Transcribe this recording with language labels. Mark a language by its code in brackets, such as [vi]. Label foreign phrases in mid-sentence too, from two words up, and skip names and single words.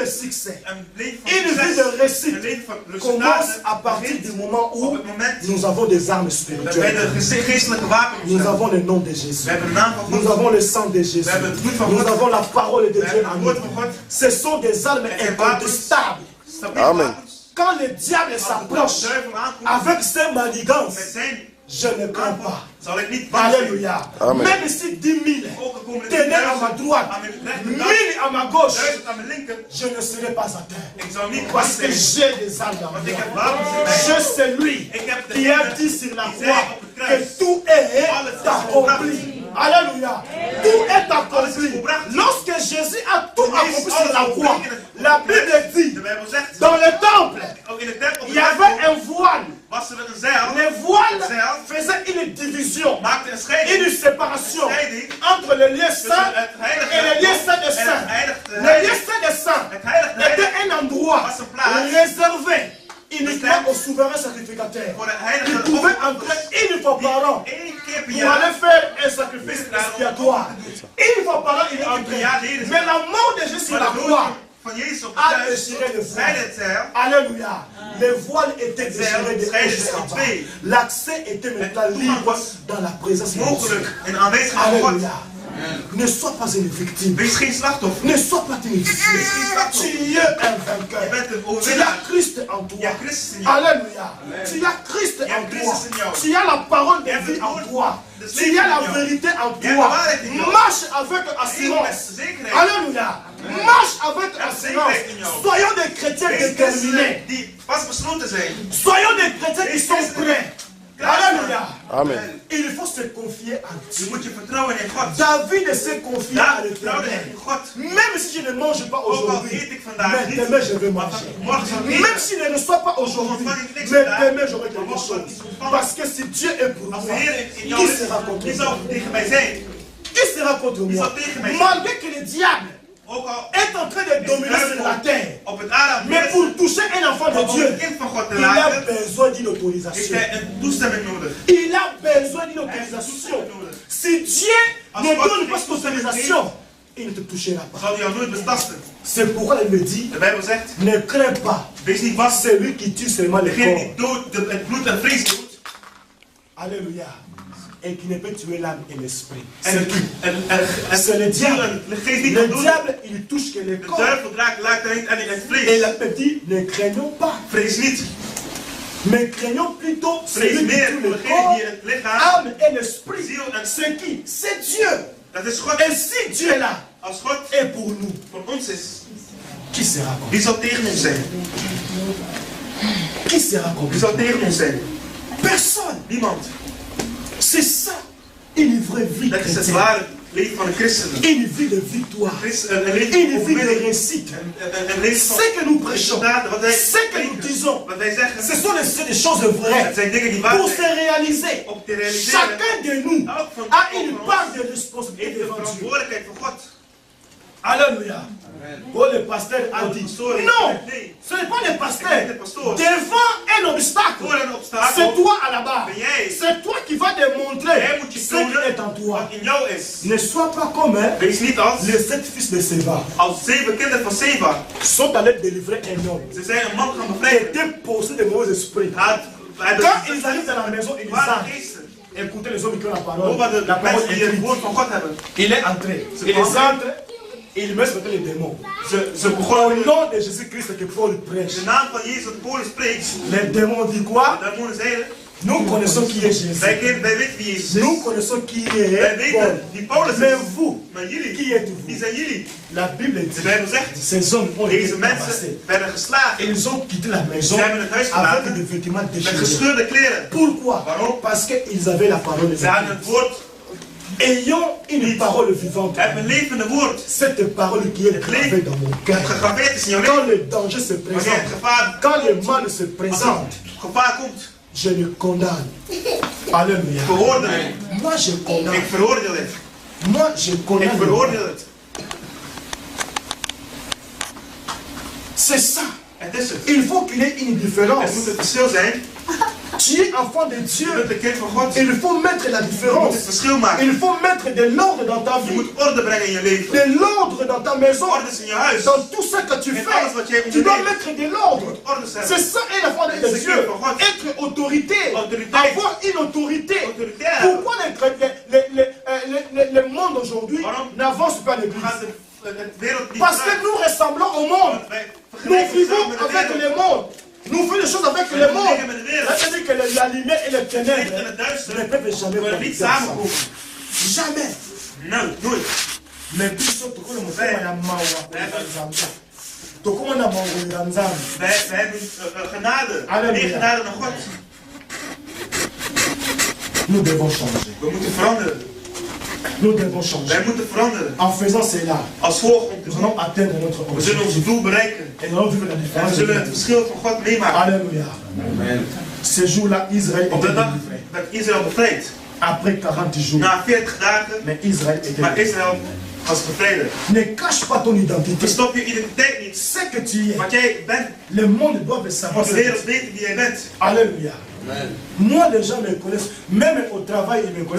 [fr] de succès, [nl] een leven van [fr] une vie [nl] succes, [fr] de [nl] een [fr] réussite [nl] leven van [fr] commence [nl] resultaten [fr] à partir [nl] begint [fr] du moment [nl] op [fr] où [nl] het moment [fr] nous avons des armes [nl] dat wij [fr] spirituelles. [nl] de geestelijke wapens [fr] Nous [nl] hebben. [fr] avons le nom de Jésus. [nl] We hebben de naam van [fr] Nous [nl] God. [fr] avons le sang de Jésus. [nl] We hebben het bloed van [fr] Nous [nl] God. [fr] avons la parole de [nl] We [fr] Dieu [nl] hebben [fr] en [nl] het [fr] nous. [nl] woord van God. [fr] Ce sont des armes [nl] Het zijn [fr] incontestables. [nl] Stabiele [fr] Amen. [nl] wapens. [fr] Quand le diable [nl] Als de [fr] s'approche [nl] duivel aankomt [fr] avec ses [nl] met [fr] manigances, [nl] zijn [fr] je ne crains pas. [nl] zal ik niet bang zijn. [fr] Alléluia. [nl] Amen. [fr] Même si 10 000 [nl] Ook al komen er [fr] tenaient à ma [nl] 10.000 [fr] droite, [nl] aan mijn [fr] 1000 [nl] rechterkant, [fr] à ma gauche, [nl] 1000 aan mijn linker, [fr] je ne serai pas atteint. [nl] ik zal niet bang [fr] Parce que [nl] zijn. [fr] j'ai des armes dans [nl] Want [fr] moi. [nl] ik heb wapens in mij. [fr] Je suis lui [nl] Ik heb [fr] qui a [nl] degene [fr] dit sur la [nl] die zei [fr] croix [nl] op het kruis, [fr] que tout est [nl] alles is [fr] accompli. Alléluia. Tout est [nl] Alles is [fr] accompli. [nl] volbracht. [fr] Lorsque Jésus a tout [nl] Toen Jezus [fr] accompli sur [nl] alles [fr] la croix, [nl] volbracht in het [fr] la Bible [nl] kruis, [fr] dit, [nl] de Bijbel zegt, [fr] dans le temple, [nl] ook in de tempel, [fr] il y avait un voile. [nl] was er een zeil, [fr] Les voiles [nl] een zeil, [fr] faisaient une division, [nl] maakte een scheiding, [fr] une séparation [nl] scheiding [fr] entre le lieu [nl] tussen [fr] saint [nl] het heilige [fr] et le lieu saint des [nl] en het [fr] saints. [nl] heilige [fr] Le lieu saint des saints [nl] Het heilige [fr] était un endroit [nl] was een plaats [fr] réservé uniquement aux souverains sacrificateurs. [nl] voor de [fr] Ils [nl] heilige [fr] pouvaient entrer une fois par an [nl] Eén keer per [fr] pour [nl] jaar. [fr] aller faire un sacrifice expiatoire. Une fois par an, ils entraient. Mais la mort de Jésus sur [nl] Maar [fr] la [nl] de [fr] croix [nl] dood van Jezus op de [fr] a [nl] kruis [fr] déchiré le [nl] zei [fr] voile. [nl] het zeil. [fr] Alléluia. Les voiles étaient déchirés de haut [nl] scheiden [fr] jusqu'en [nl] in [fr] bas. [nl] twee. [fr] L'accès était maintenant libre dans la présence de Dieu. [nl] Mogelijk in de aanwezigheid van God. [fr] Alléluia. Ne sois pas une victime. [nl] Wees geen slachtoffer. [fr] Ne sois pas timide. [nl] Wees geen slachtoffer. [fr] Tu es un [nl] Je [fr] vainqueur. [nl] bent een [fr] Tu as [nl] overwinnaar. [fr] Christ en [nl] Je hebt [fr] toi. [nl] Christus in jou. [fr] Alléluia. Tu as Christ [nl] Je [fr] en [nl] hebt [fr] toi. [nl] Christus in jou. [fr] Tu as la parole de [nl] Je hebt [fr] vie [nl] het [fr] en [nl] woord [fr] toi. [nl] des [fr] Tu [nl] levens [fr] as la [nl] in jou. [fr] vérité en [nl] Je hebt de [fr] toi. [nl] waarheid in jou. [fr] Marche avec [nl] Leef [fr] assurance. [nl] met zekerheid. [fr] Alléluia. Marche avec assurance. [nl] zekerheid in jou. [fr] Soyons des chrétiens [nl] Wees [fr] déterminés. [nl] christenen die vastbesloten zijn. [fr] Soyons des chrétiens qui sont prêts. Alléluia. Amen. Il faut se confier à [nl] Je [fr] Dieu. [nl] moet je vertrouwen in God. [fr] David s'est confié à [nl] David vertrouwde [fr] l'Éternel. [nl] in God. [fr] Même si je ne mange pas [nl] Ook al [fr] aujourd'hui, [nl] eet ik vandaag [fr] mais [nl] niet, [fr] demain je vais [nl] maar [fr] manger. [nl] morgen zal ik [fr] Même [nl] eten. [fr] si je ne reçois pas aujourd'hui, [nl] ontvang ik niks [fr] mais [nl] vandaag, [fr] demain j'aurai [nl] maar [fr] quelque [nl] morgen zal ik [fr] chose. [nl] iets ontvangen. [fr] Parce que si Dieu est pour [nl] Als [fr] moi, [nl] de Heer in jou [fr] qui [nl] is, [fr] sera contre [nl] wie [fr] moi? [nl] zal tegen mij zijn? [fr] Qui sera contre [nl] Wie [fr] moi? [nl] zal tegen mij zijn? [fr] Malgré que le diable [nl] Ook al [fr] est en train de dominer sur la terre, [nl] op het aarde, [fr] mais pour toucher un enfant de [nl] om [fr] Dieu, [nl] een kind van God te [fr] il a [nl] laten, [fr] besoin d'une [nl] heeft [fr] autorisation. [nl] hij een toestemming nodig. [fr] Il a besoin d'une autorisation. Si Dieu ne donne pas cette autorisation, il ne te touchera pas. [nl] Zal hij jou nooit betasten. [fr] C'est pourquoi il me dit, [nl] De Bijbel zegt, [fr] ne crains pas [nl] wees niet bang. [fr] celui qui tue seulement le [nl] Degene [fr] corps. [nl] die dood, het bloed en vlees doet. [fr] Alléluia. Et qui ne peut tuer l'âme et l'esprit. [nl] En [fr] C'est le diable. [nl] de geest niet [fr] Le [nl] kan doen. [fr] diable, il touche que le [nl] De [fr] corps. [nl] duivel raakt alleen aan het [fr] Et [nl] vlees. [fr] la Bible dit, ne craignons pas, [nl] Vrees niet. [fr] mais craignons plutôt [nl] Vrees [fr] celui qui [nl] meer [fr] tue [nl] voor [fr] le [nl] degene [fr] corps, [nl] die het lichaam, [fr] âme et l'esprit. [nl] ziel en [fr] C'est qui? C'est Dieu. [nl] dat is God. [fr] Et si Dieu est là, [nl] Als God [fr] et pour nous, [nl] voor ons is, [fr] qui sera contre [nl] wie zal tegen ons zijn? [fr] nous? Qui sera contre [nl] Wie zal tegen ons zijn? [fr] nous? Personne. [nl] Niemand. [fr] C'est ça, une vraie vie [nl] Dat is het [fr] chrétienne. [nl] ware leven van de christenen. [fr] Une vie de victoire. [nl] Een leven [fr] Une [nl] van [fr] vie de [nl] overwinning. [fr] réussite. [nl] Een leven van [fr] Ce que nous prêchons, [nl] resultaten. Wat wij [fr] ce que nous [nl] spreken, [fr] disons, [nl] wat wij zeggen, [fr] ce sont des choses vraies. [nl] het zijn dingen die waar [fr] Pour se [nl] zijn. [fr] réaliser, [nl] Om te realiseren, [fr] chacun de nous [nl] elk van [fr] a une [nl] ons [fr] part de [nl] heeft [fr] responsabilité [nl] de [fr] devant Dieu. [nl] verantwoordelijkheid voor God. [fr] Alléluia. Oh, le pasteur a dit, [nl] Sorry, [fr] non, [nl] nee. [fr] ce n'est pas le pasteur. C'est pas le pasteur. Devant un obstacle, [nl] Voor een obstakel. [fr] c'est toi à la barre. [nl] Ben jij. [fr] C'est toi qui vas démontrer [nl] Jij moet je [fr] ce qui est en [nl] tonen [fr] toi. [nl] wat in jou is. [fr] Ne sois pas comme [nl] Wees niet als [fr] les 7 fils de Séba. [nl] 7 kinderen van Seba. [fr] Sont allés délivrer un homme [nl] Ze zijn een man gaan [fr] qui [nl] bevrijden. [fr] était possédé de mauvais esprits. Quand ils arrivent dans la maison, ils [nl] Waren [fr] entrent. [nl] geesten. [fr] Écoutez les hommes qui ont la parole. [nl] Over de [fr] La parole [nl] mensen die het [fr] écrite. [nl] woord van God hebben. [fr] Il est entré. Il les entre. Il met sur les démons. [nl] Ze [fr] Au [nl] begonnen [fr] nom de Jésus-Christ que Paul prêche. [nl] de naam van Jezus dat Paulus spreekt. [fr] Les démons disent quoi? [nl] De demonen zeiden, [fr] Nous connaissons qui est Jésus. [nl] wij weten wie Jezus [fr] Nous [nl] is. [fr] connaissons qui [nl] Wij [fr] est Paul. [nl] weten wie Paulus [fr] Mais [nl] is. [fr] vous, [nl] Maar jullie, [fr] qui êtes-vous? [nl] wie zijn jullie? [fr] La Bible [nl] De [fr] dit, [nl] Bijbel zegt, [fr] ces hommes ont été [nl] deze [fr] tabassés. [nl] mensen werden geslagen [fr] Ils ont quitté la maison [nl] Ze hebben het huis [fr] avec [nl] verlaten [fr] des vêtements [nl] met [fr] déchirés. [nl] gescheurde kleren. [fr] Pourquoi? [nl] Waarom? [fr] Parce qu'ils avaient la parole de [nl] Ze hadden [fr] Dieu. [nl] het woord, [fr] Ayons une parole vivante. [nl] hebben een levende woord. [fr] Cette parole qui est gravée dans mon cœur. [nl] Gegraveerd is in jouw [fr] Quand [nl] leven. [fr] le danger se [nl] Wanneer het [fr] présente, [nl] gevaar, [fr] quand le mal se [nl] als [fr] présente, [nl] het gevaar komt, [fr] je le condamne. Alléluia. [nl] veroordeel het. [fr] Moi je condamne. [nl] Ik veroordeel het. [fr] Moi je [nl] Ik [fr] condamne. [nl] veroordeel het. [fr] C'est ça. [nl] Het is het. [fr] Il faut qu'il y ait une [nl] Het [fr] différence. [nl] moet een verschil zijn. [fr] Tu es enfant de [nl] Je [fr] Dieu. [nl] bent een kind van God. [fr] Il faut mettre la [nl] Je moet [fr] différence. [nl] het verschil maken. [fr] Il faut mettre de l'ordre dans ta [nl] Je [fr] vie. [nl] moet orde brengen in je leven. [fr] De l'ordre dans ta maison. [nl] Orde is in je huis. [fr] Dans tout ce que tu [nl] En alles wat jij [fr] fais, tu dois [nl] onderneemt. [fr] mettre de l'ordre. [nl] Orde zijn. [fr] C'est ça un enfant de C'est Dieu. ce que Être autorité. Autorité. Avoir une autorité. Autoritaire. Pourquoi le monde aujourd'hui [nl] Waarom? [fr] n'avance pas à l'église? [nl] Gaat de wereld niet [fr] Parce que [nl] vooruit. [fr] nous ressemblons au monde. [nl] Want wij [fr] Nous [nl] vergelijken [fr] vivons [nl] samen met de [fr] avec [nl] wereld. [fr] le monde. Nous faisons des choses avec le monde. [nl] dingen met de wereld. [fr] Ça veut dire que la lumière et les [nl] Licht en [fr] ténèbres [nl] het duister [fr] ne peuvent jamais [nl] kunnen niet [fr] cohabiter [nl] samenkomen. [fr] ensemble. Jamais. [nl] Nooit. [ln] Mais biso tokona motema ya mawa ya Nzambe. Tokomona mangolo ya Nzambe. [nl] Wij hebben genade. Halleluja. Meer genade dan God. [fr] Nous devons changer. [nl] We moeten veranderen. [fr] Nous devons changer. [nl] Wij moeten veranderen. [fr] En faisant cela, [nl] Als volg om te [fr] nous [nl] doen. [fr] allons atteindre notre [nl] We zullen ons [fr] objectif. [nl] doel bereiken. [fr] Et nous allons vivre la [nl] En we [fr] différence. [nl] zullen het verschil van God meemaken. [fr] Alléluia. Ce jour-là, Israël [nl] Op de [fr] était [nl] dag [fr] délivré. [nl] dat Israël bevrijd. [fr] Après 40 jours. [nl] Na 40 dagen. [fr] Mais Israël était [nl] Maar [fr] délivré. [nl] Israël was bevrijd. [fr] Ne cache pas ton identité. [nl] Verstop je identiteit niet. [fr] Ce que tu es. [nl] Wat jij bent. [fr] Le monde doit savoir [nl] De [fr] ce que tu [nl] wereld [fr] es. [nl] weet wie jij bent. [fr] Alléluia. Moi, les gens me connaissent. Même au travail, ils me connaissent